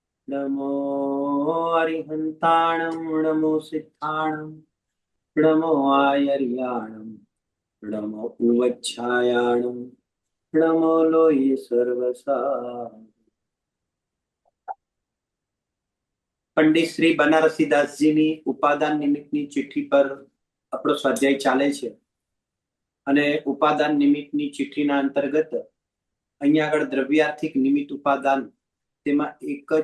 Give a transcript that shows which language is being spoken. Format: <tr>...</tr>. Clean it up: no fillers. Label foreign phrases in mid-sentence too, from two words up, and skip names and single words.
<pra>नमो अरिहंताणं नमो सिद्धाणं नमो आयर्याणं नमो उवच्छायाणं नमो लोये सर्वसा।</pra> <gu>પંડિત શ્રી બનારસીદાસજીની ઉપાદાન નિમિત્તની ચિઠ્ઠી પર આપણો સ્વાધ્યાય ચાલે છે અને ઉપાદાન નિમિત્તની ચિઠ્ઠીના અંતર્ગત અહીંયા આગળ દ્રવ્યાર્થિક નિમિત્ત ઉપાદાન તેમાં એક જ</gu>